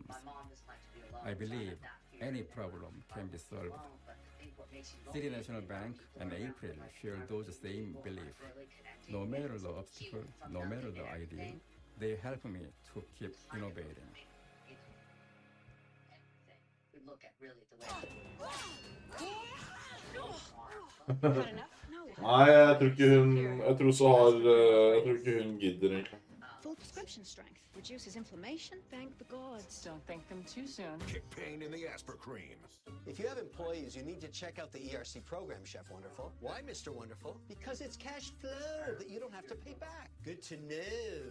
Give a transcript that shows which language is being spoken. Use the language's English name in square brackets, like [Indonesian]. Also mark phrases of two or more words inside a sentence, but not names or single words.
[English] I believe any problem can be solved. City National Bank and April share those same beliefs. No matter the obstacle, no matter the idea, they help me to keep innovating. [Norwegian] Nei, jeg tror ikke hun gidder egentlig. [English] Full prescription strength reduces inflammation. Thank the gods. Don't thank them too soon. Kick pain in the Asper cream. If you have employees, you need to check out the ERC program, Chef Wonderful. Why, Mr. Wonderful? Because it's cash flow that you don't have to pay back. Good to know.